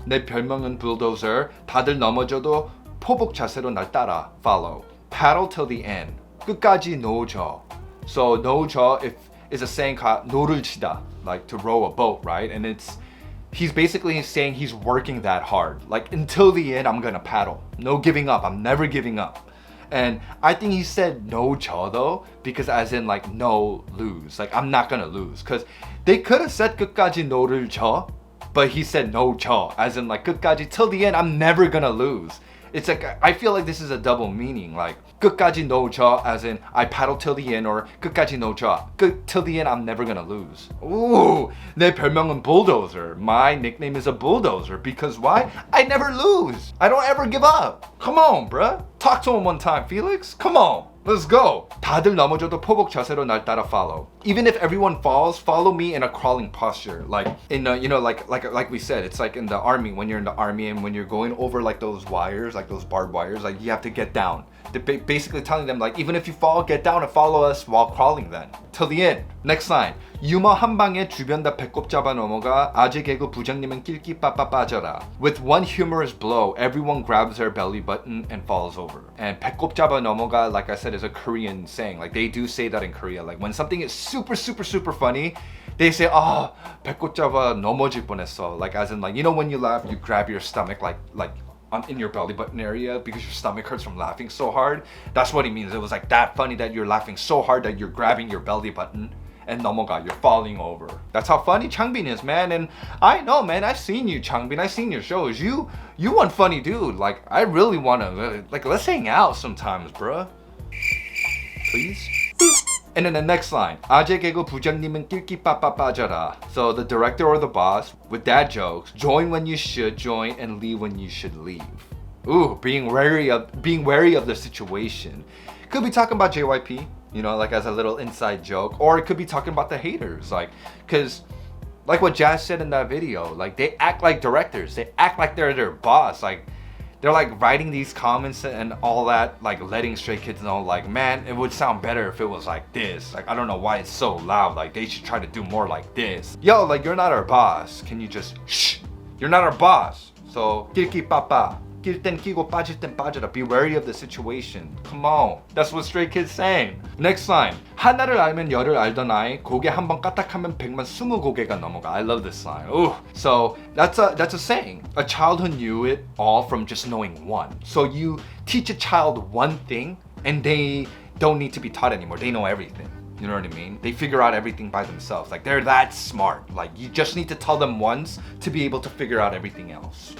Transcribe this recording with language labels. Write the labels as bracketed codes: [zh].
[ko] 내 별명은 bulldozer. 다들 넘어져도 포복 자세로 날 따라. [en] Follow. Paddle till the end. [ko] 끝까지 놓쳐. [en] So [ko] 놓쳐 [en] is a saying called [ko] 노를 치다, [en] like to row a boat, right? And he's basically saying he's working that hard. Like, until the end, I'm gonna paddle. No giving up. I'm never giving up. And I think he said no 져 though, because as in like no lose. Like, I'm not gonna lose. Because they could have said [ko] 끝까지 노를 져, [en] but he said no 져, as in like [ko] 끝까지 [en] till the end, I'm never gonna lose. It's like, I feel like this is a double meaning. Like, [ko] 끝까지 놓쳐, [en] as in I paddle till the end, or 끝까지 놓쳐, till the end I'm never gonna lose. Ooh, [ko] 내 별명은 [en] bulldozer. My nickname is a bulldozer because why? I never lose. I don't ever give up. Come on, bruh. Talk to him one time, Felix. Come on. Let's go. [ko] 다들 넘어져도 포복 자세로 날 따라 [en] follow. Even if everyone falls, follow me in a crawling posture. Like in you know, like we said, it's like in the army, when you're in the army and when you're going over like those wires, like those barbed wires, like you have to get down. They're basically telling them like, even if you fall, get down and follow us while crawling then. Till the end. Next line. [ko] 유머 한 방에 주변 다 배꼽 잡아 넘어가. 아재 개그 부장님은 낄끼 빠빠 빠져라. [en] With one humorous blow, everyone grabs their belly button and falls over. And [ko] 배꼽 잡아 넘어가, [en] like I said, is a Korean saying. Like they do say that in Korea. Like when something is super funny, they say, oh, [ko] 배꼽 잡아 넘어질 뻔했어. [en] Like as in like, you know when you laugh, you grab your stomach like in your belly button area because your stomach hurts from laughing so hard. That's what he means. It was like that funny that you're laughing so hard that you're grabbing your belly button and [ko] 넘어가, [en] you're falling over. That's how funny Changbin is, man. And I know, man, I've seen you, Changbin. I've seen your shows. You one funny dude. Like, I really want to, like, let's hang out sometimes, bruh. Please? And then the next line. [ko] 아재 개그 부장님은 낄끼 빠빠 빠져라. [en] So the director or the boss, with dad jokes, join when you should join and leave when you should leave. Ooh, being wary of the situation. Could be talking about JYP, you know, like as a little inside joke, or it could be talking about the haters, like, cause like what Jazz said in that video, like they act like directors, they act like they're their boss, like they're like writing these comments and all that, like letting Stray Kids know, like, man, it would sound better if it was like this. Like, I don't know why it's so loud. Like, they should try to do more like this. Yo, like, you're not our boss. Can you just shh? You're not our boss. So, [ko] 낄끼 빠빠. 낄 땐 끼고 빠질 땐 빠져라. [en] Be wary of the situation. Come on. That's what Stray Kids saying. Next line. [ko] 하나를 알면 열을 알던 아이. 고개 한번 까딱하면 100만 20고개가 넘어가. [en] I love this line. Ooh. So that's a saying. A child who knew it all from just knowing one. So you teach a child one thing and they don't need to be taught anymore. They know everything. You know what I mean? They figure out everything by themselves. Like, they're that smart. Like, you just need to tell them once to be able to figure out everything else.